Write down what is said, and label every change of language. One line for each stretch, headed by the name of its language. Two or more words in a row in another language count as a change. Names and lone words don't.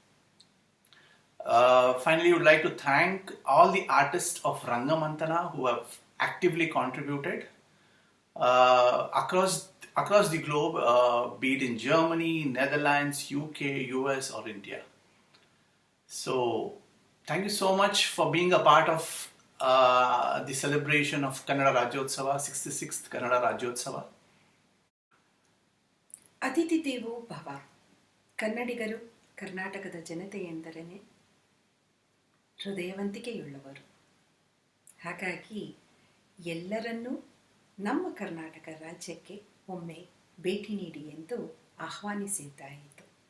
English: Finally, we would like to thank all the artists of Rangamantana who have actively contributed across the globe, be it in Germany, Netherlands, UK, US or India. So, thank you so much for being a part of the celebration of Kannada Rajyotsava, 66th Kannada Rajyotsava.
Sanskrit: ಅತಿಥಿ ದೇವೋ ಭವ.
Kannada: ಕನ್ನಡಿಗರು ಕರ್ನಾಟಕದ ಜನತೆ ಎಂದರೇನೆ ಹೃದಯವಂತಿಕೆಯುಳ್ಳವರು. ಹಾಗಾಗಿ ಎಲ್ಲರನ್ನೂ ನಮ್ಮ ಕರ್ನಾಟಕ ರಾಜ್ಯಕ್ಕೆ ಒಮ್ಮೆ ಭೇಟಿ ನೀಡಿ ಎಂದು ಆಹ್ವಾನಿಸಿದ್ದಾಯಿತು.